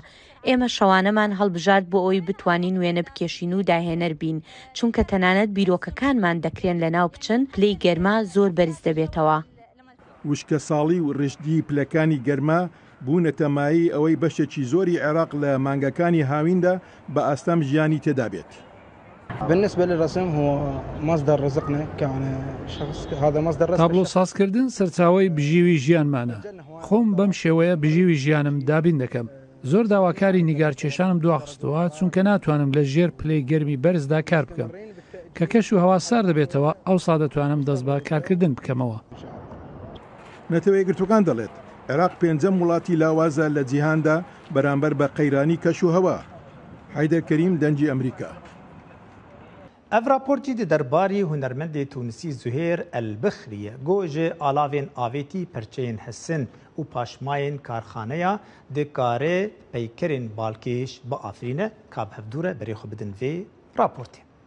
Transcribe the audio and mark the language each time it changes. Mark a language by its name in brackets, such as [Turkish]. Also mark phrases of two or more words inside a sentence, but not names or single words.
[Central Kurdish] ئێمە شەوانەمان هەڵبژارد بۆ ئەوی بتوانین وێنە بکێشین و داهێنەر بین چونکە تەنانەت بیرۆکەکانمان دەکرێن لە ناو بچن پلەی گەرما زۆر بەرز دەبێتەوە. وشکە ساڵی و ڕشدی پلەکانی گەرما بوونەتە مایی ئەوەی بەشێکی زۆری عێراق لە مانگەکانی هاویندا بە ئاستەم ژیانی تێدا بێت. [Arabic] بالنسبة للرسم هو مصدر رزقنا كشخص، هذا مصدر رزق. [Central Kurdish] تابلۆ سازکردن سەرچاوەی بژیوی ژیانمانە. خۆم بەم شێوەیە بژیوی ژیانم دابین دەکەم. زۆر داواکاری نیگارکێشانم دواخستەوە چونکە ناتوانم لە ژێر پلەی گەرمی بەرزدا کار بکەم. کە کەش و هەوا سار دەبێتەوە ئەوسا دەتوانم دەست بە کارکردن بکەمەوە. نەتەوەی گرتوەکان دەڵێت عێراق پێنجەم وڵاتی لاوازە لە جیهاندا بەرامبەر بە قەیرانی کەش و هەوا. حیدەر کەریم دەنجی ئەمریکا. [Kurdish] Ev raportî di derbarî hunermendê Tunîsî Zuhêr Elbixriye got ji alavên avêtî perçeyên Hesin û paşmayên karxaneya dikare peykerên balkêş biafirîne ka bi hevdûre berê xwe bidin vê raportê.